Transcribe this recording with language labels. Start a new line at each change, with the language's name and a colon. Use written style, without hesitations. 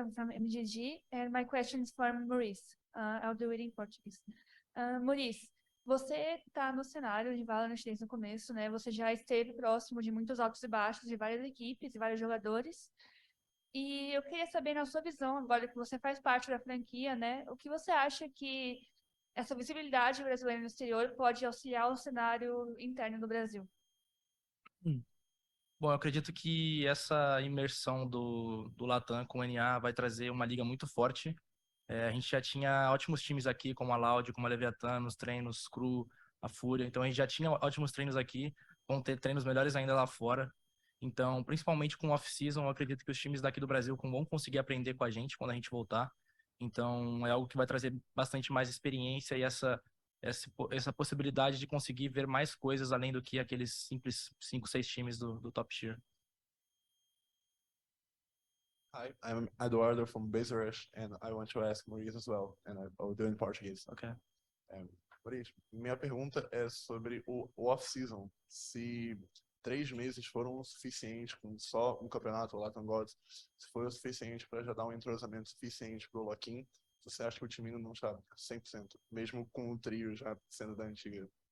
English: I'm from MGG, and my question is for Maurice. I'll do it in Portuguese.
Portuguese: Maurice, você está no cenário de Valorant desde o começo, né? Você já esteve próximo de muitos altos e baixos de várias equipes e vários jogadores. E eu queria saber, na sua visão, agora que você faz parte da franquia, né? O que você acha que essa visibilidade brasileira no exterior pode auxiliar o cenário interno do Brasil? Bom, eu acredito que essa imersão do Latam com o NA vai trazer uma liga muito forte. A gente já tinha ótimos times aqui, como a Loud, como a Leviathan, nos treinos, Cru, a Fúria. Então a gente já tinha ótimos treinos aqui, vão ter treinos melhores ainda lá fora. Então, principalmente com off-season, eu acredito que os times daqui do Brasil vão conseguir aprender com a gente quando a gente voltar. Então, é algo que vai trazer bastante mais experiência e essa possibilidade de conseguir ver mais coisas além do que aqueles simples 5, 6 times do top tier.
English: Hi, I'm Eduardo from Base Rush, and I want to ask Maurice as well, and I'll do it in Portuguese. Okay.
Portuguese: Maurice, minha pergunta é sobre o off-season. Se 3 meses foram o suficiente com só um campeonato, o Latam Gods, se foi o suficiente para já dar um entrosamento suficiente para o Lock-in, você acha que o time ainda não está 100%, mesmo com o trio já sendo da antiga?